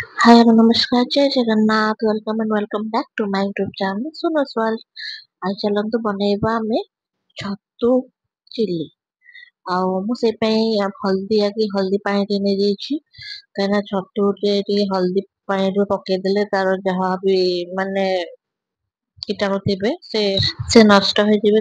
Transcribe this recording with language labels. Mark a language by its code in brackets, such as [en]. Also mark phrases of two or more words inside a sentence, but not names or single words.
[en] Hi, hello, namaskar, Jai Jagannath. Welcome and welcome back to my YouTube channel, Suno's World. [or] ଆଜି ଚାଲନ୍ତୁ ବନେଇବା ଆମେ ଛତୁ ଚିଲି। ଆଉ ମୁଁ ସେଇ ପାଇଁ ହଳଦୀ ହଳଦୀ ପାଣି ଟିକେ ନେଇଯାଇଛି, କାହିଁକିନା ଛତୁରେ ଟିକେ ହଳଦୀ ପାଣିରେ ପକେଇଦେଲେ ତାର ଯାହା ବି ମାନେ କୀଟାଣୁ ଥିବେ ସେ ନଷ୍ଟ ହେଇଯିବେ।